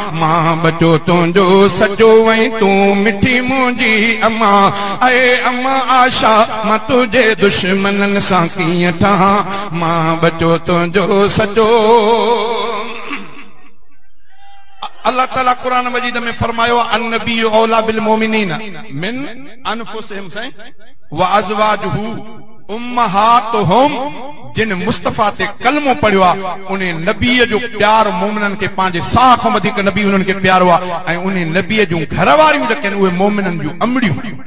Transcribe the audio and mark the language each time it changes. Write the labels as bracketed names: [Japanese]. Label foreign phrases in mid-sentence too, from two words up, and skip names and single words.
[Sindhi] مان ٻچو تنهنجو سچو، ۽ تون مٺي منهنجي اما. اي اما عائشا، مان تنهنجي دشمنن سان ڪيئن ٺهان؟ مان ٻچو تنهنجو سچو. الله تعاليٰ قرآن مجيد ۾ فرمايو، [Arabic] "النبي اولى بالمؤمنين من انفسهم"، سائين، "وازواجه امهاتهم"۔ [Sindhi] جن مصطفيٰ تي ڪلمو پڙهيو آهي، ان نبيءَ جو پيار مومنن کي پنهنجي ساهه کان وڌيڪ نبي انهن کي پيارو آهي. ۽ ان نبيءَ جون گهر واريون جيڪي آهن، اهي مومنن جون امڙيون.